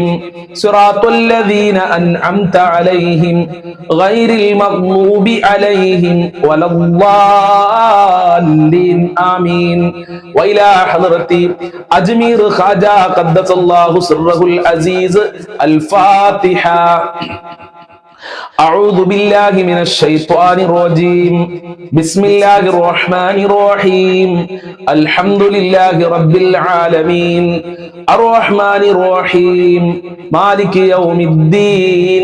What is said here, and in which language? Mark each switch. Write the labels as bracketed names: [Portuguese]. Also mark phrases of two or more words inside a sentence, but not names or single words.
[Arabic] صراط الذين أنعمت عليهم غير المغضوب عليهم ولا الضالين. ആമീൻ. وإلى حضرة أجمير خواجه قدس الله سره العزيز. അൽ-ഫാത്തിഹ. أعوذ بالله من الشيطان الرجيم. بسم الله الرحمن الرحيم. الحمد لله رب العالمين. الرحمن الرحيم. مالك يوم الدين.